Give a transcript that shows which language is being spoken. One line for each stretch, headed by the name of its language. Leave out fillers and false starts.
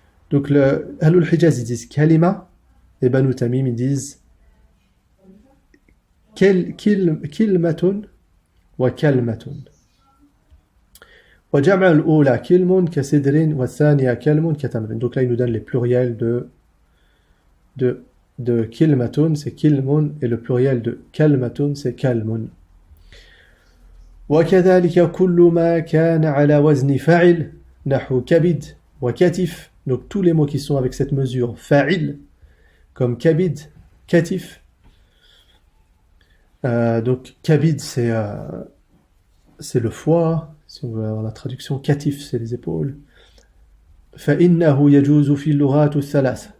French: Donc, Ahlul-Hijaz, ils disent kalima, et Banu Tamim, ils disent kilmatun wa kalmatun. Donc là, il nous donne les pluriels de kilmatun, c'est kilmun, et le pluriel de kalmatun, c'est kalmun.
Arabic: وكذلك كل ما كان على وزن فاعل نحو كبد وكتف.
French: Donc tous les mots qui sont avec cette mesure fa'il, comme kabid, katif. Donc kabid, c'est le foie. Si on veut avoir la traduction, katif, c'est les épaules.
Arabic: فَإِنَّهُ يَجُوزُ فِي اللُّغَاتُ الثَّلَاثِ.